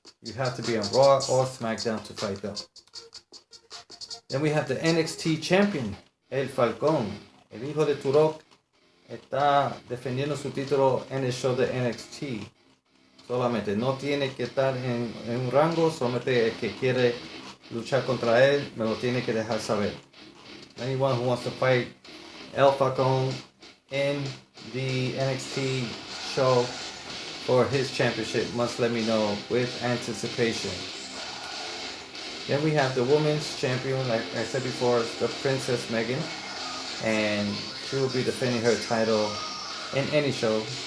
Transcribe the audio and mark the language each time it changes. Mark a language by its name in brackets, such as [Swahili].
[English] You have to be on Raw or SmackDown to fight them. Then we have the NXT Champion, El Falcon, [Spanish] El hijo de Turok está defendiendo su título en el show de NXT. Solamente no tiene que estar en un rango, solamente el que quiere luchar contra él me lo tiene que dejar saber. [English] Anyone who wants to fight El Falcon in the NXT show for his championship must let me know with anticipation. Then we have the women's champion, like I said before, the Princess Megan, and she will be defending her title in any show.